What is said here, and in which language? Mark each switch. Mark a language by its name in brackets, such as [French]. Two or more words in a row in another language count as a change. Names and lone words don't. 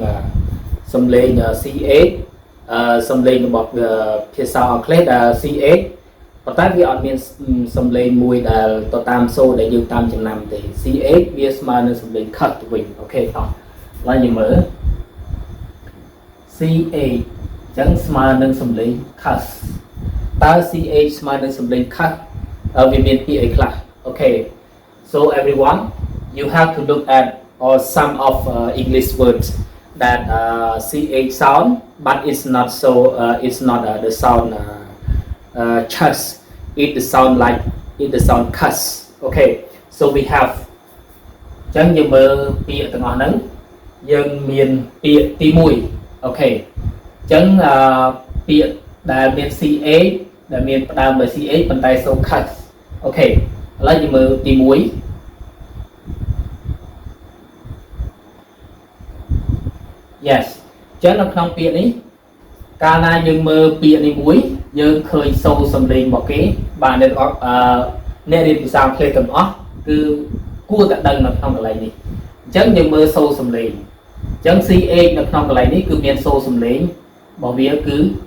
[Khmer] សំឡេង C8 សំឡេងរបស់ភាសាអង់គ្លេសដែល C8 ប៉ុន្តែវាអត់មានសំឡេងមួយដែលទៅតាមសូរដែលយើងតាមចំណាំទេ C8 វាស្មើនឹងសំឡេងខិតទៅវិញអូខេតោះឡើងយើងមើល C8 អញ្ចឹងស្មើនឹងសំឡេងខិតតើ C8 ស្មើនឹងសំឡេងខិតវាមានពាក្យអីខ្លះអូខេ [English] So everyone, you have to look at some of English words that CH sound, but it's not so. It's not the sound chus. It the sound like it the sound cuss. Okay. So we have. [Khmer] ចឹងយើងមើលពាក្យទាំងអស់ហ្នឹងយើងមានពាក្យទី1អូខេចឹងពាក្យដែលមាន CH ដែលមានផ្ដើមដោយ CH ប៉ុន្តែសូរ cuss អូខេឥឡូវយើងមើលទី1 Yes ចឹងនៅក្នុងពាក្យនេះកាលណាយើងមើលពាក្យនេះមួយយើងឃើញសូរសំឡេងរបស់គេបាទអ្នករៀនភាសាអង់គ្លេសទាំងអស់គឺគួរតែដឹងនៅក្នុងកន្លែងនេះអញ្ចឹងយើងមើលសូរសំឡេងអញ្ចឹង CH នៅក្នុងកន្លែងនេះគឺមានសូរសំឡេងរបស់វាគឺ